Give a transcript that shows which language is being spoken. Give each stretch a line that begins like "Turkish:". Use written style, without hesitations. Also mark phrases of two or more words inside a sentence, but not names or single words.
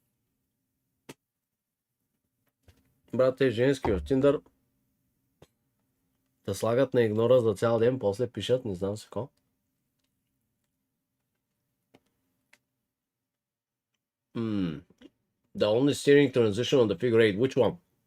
Bulgarian: Брат, те женски в Тиндър да слагат на игнора за цял ден, после пишат, не знам си какво.
English: The only steering transition on the figure eight, which one?